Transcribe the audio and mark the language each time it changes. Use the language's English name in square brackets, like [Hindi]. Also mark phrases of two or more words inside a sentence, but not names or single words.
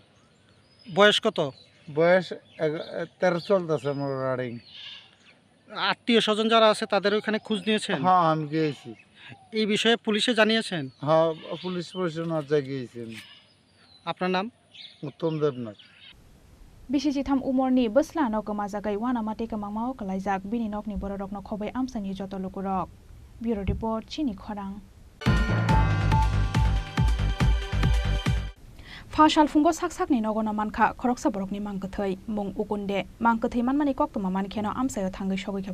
[Bangla] বয়স কত? বয়স 13 চলতেছে আমার রানিং। আত্মীয় স্বজন যারা আছে তাদের ওখানে খোঁজ নিয়েছেন? হ্যাঁ, আমি গিয়েছি। এই বিষয়ে পুলিশে জানিয়েছেন? হ্যাঁ, পুলিশ প্রশাসন গিয়েছেন। আপনার নাম? উত্তম দেবনাথ। [Kok Borok] Bisi tham umorni besla no kema jagai wana mate kema mao kalaijak bini nokni borok no khobai amsani joto lukurok. [English] Bureau report [Kok Borok] Chini Khorang. Fashal fungo sakni nogono manka khoroksa borokni mangkathai mung ukunde mangkathai manmani koktoma mankheno amsayo thangai sogoi